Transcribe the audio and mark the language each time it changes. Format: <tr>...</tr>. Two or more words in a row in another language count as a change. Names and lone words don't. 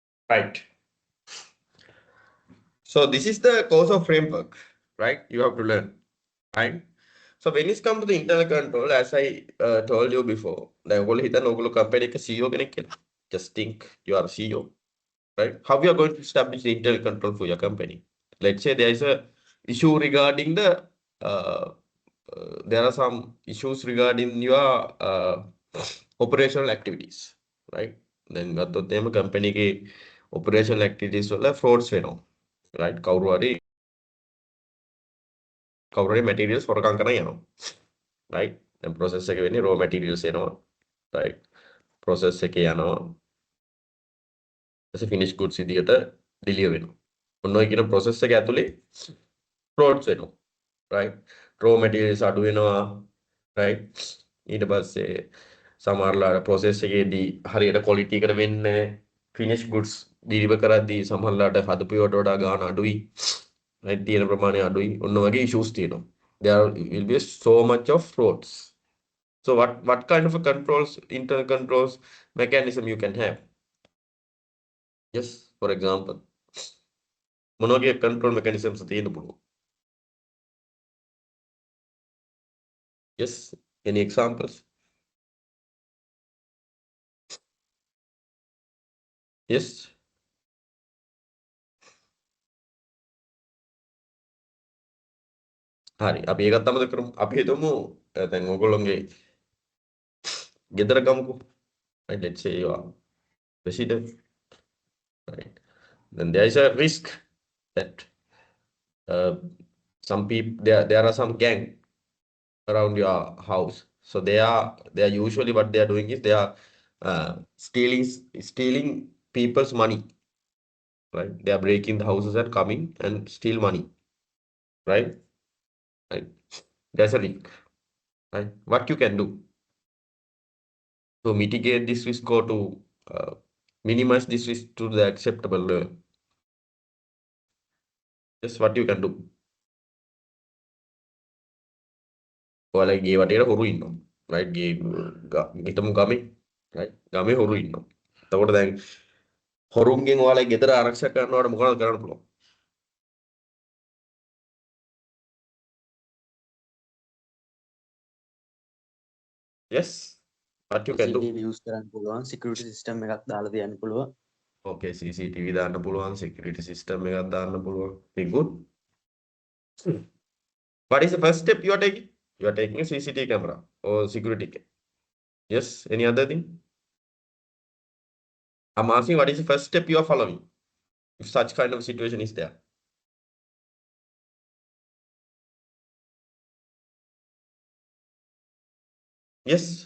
<en>Right. So this is the course of framework, right? You have to learn, right? So when it comes to the internal control, as I told you before, the</en> <si>ඔයගොල්ලෝ හිතන්න ඔයගොල්ලෝ company එක CEO කෙනෙක් කියලා.</si> <en>Just think you are CEO, right? How you are going to establish the internal control for your company? Let's say there is a issue regarding the there are some issues regarding your operational activities, right?</en> <si>Then ගත්තොත් එහෙම company එකේ</si> <en>operational activities</en> <si>වල frauds වෙනවා, right? කවුරු හරි materials හොරකම් කරන් යනවා, right? දැන් process එක වෙන්නේ</si> <en>raw materials</en> <si>එනවා, right? process එකේ යනවා ඊට</si> <en>finish goods</en> <si>විදියට deliver වෙනවා. ඔන්න ඔය කියන process එක ඇතුලේ frauds වෙනවා, right?</si> <en>raw materials</en> <si>අඩු වෙනවා, right? ඊට පස්සේ සමහරලා process එකේදී හරියට quality එකට වෙන්නේ</si> <en>finish goods deliver</en> <si>කරද්දී සමහරලාට හදපු ඒවාට වඩා ගාණ අඩුයි, right? තියෙන ප්‍රමාණය අඩුයි. ඔන්න වගේ issues තියෙනවා.</si> <en>There will be so much of frauds. So what kind of a controls, internal controls mechanism you can have? Yes, for example,</en> <si>මොන වගේ</si> <en>control mechanisms</en> <si>තියෙන්න පුළුවන්?</si> <en>Yes, any examples? Yes.</en> <si>හරි. අපි ඒකත් අමතක කරමු. අපි හිතමු දැන් ඔයගොල්ලෝගේ ගෙදර ගමුකෝ.</si> <en>Right, let's say you are resident. Right. Then there is a risk that some people there are some gang around your house. So they are usually what they are doing is they are stealing people's money, right? They are breaking the houses and coming and steal money, right? Right. There's a risk, right? What you can do to mitigate this risk or to minimize this risk to the acceptable level? Just what you can do.</en> <si>ඔයාලගේ ගේ වටේට හොරු ඉන්නවා, right? ගේ හිතමු ගමේ, right? ගමේ හොරු ඉන්නවා. එතකොට දැන් හොරුන්ගෙන් ඔයාලගේ ගෙදර ආරක්ෂා කරනවට මොකක්ද කරන්න පුළුවන්?</si> <en>Yes, what you can do?</en> <si>CCTV use කරන්න පුළුවන්,</si> <en>security system</en> <si>එකක් දාලා තියන්න පුළුවන්. Okay, CCTV දාන්න පුළුවන්,</si> <en>security system</en> <si>එකක් දාන්න පුළුවන්.</si> <en>Very good. What is the first step you are taking? You are taking a CCTV camera or security cam. Yes, any other thing? I'm asking what is the first step you are following if such kind of situation is there? Yes.</en>